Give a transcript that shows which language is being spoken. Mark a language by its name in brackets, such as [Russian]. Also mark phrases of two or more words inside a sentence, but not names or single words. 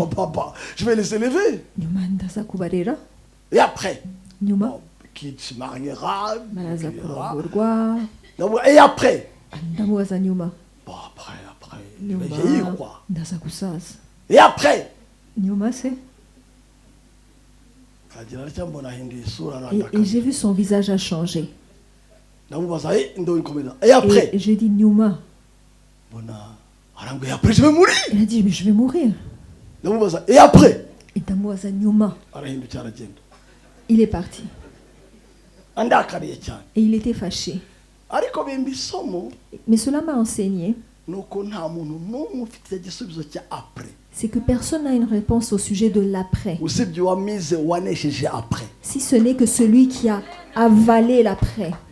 [French] Papa, je vais les élever. [Kinyarwanda] Nyuma ndaza kubarera. [French] Et après, [Kinyarwanda] Nyuma [French] bon, qui se mariera. [Kinyarwanda] baraza kurongorwa. [French] Et après. [Kinyarwanda] Ndamubaza nyuma. [French] Bon après, je vais [Kinyarwanda] Nyuma [French] vieillir quoi. [Kinyarwanda] ndaza gusaza. [French] Et après. [Kinyarwanda] Nyuma se. [French] Et j'ai vu son visage a changé. Et après. Et j'ai dit nyuma. Et après je vais mourir. Il a dit mais je vais mourir. Et après. [Kinyarwanda] Et ndamubaza nyuma. [French] Il Il est parti. Et il était fâché. Mais cela m'a enseigné, c'est que personne n'a une réponse au sujet de l'après. Si ce n'est que celui qui a avalé l'après.